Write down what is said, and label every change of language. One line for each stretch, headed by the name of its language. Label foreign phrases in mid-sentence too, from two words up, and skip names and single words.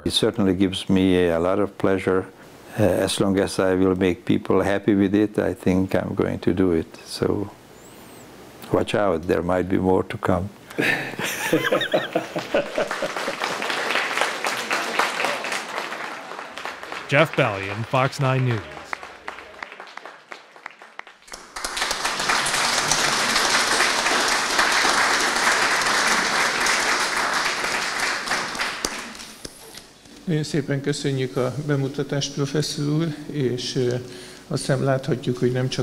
English: It certainly gives me a lot of pleasure. As long as I will make people happy with it, I think I'm going to do it. So watch out, there might be more to come. Jeff Bellion, Fox 9 News.
Hungarian: Nagyon szépen köszönjük a bemutatást, professzor úr, és azt hiszem láthatjuk, hogy nem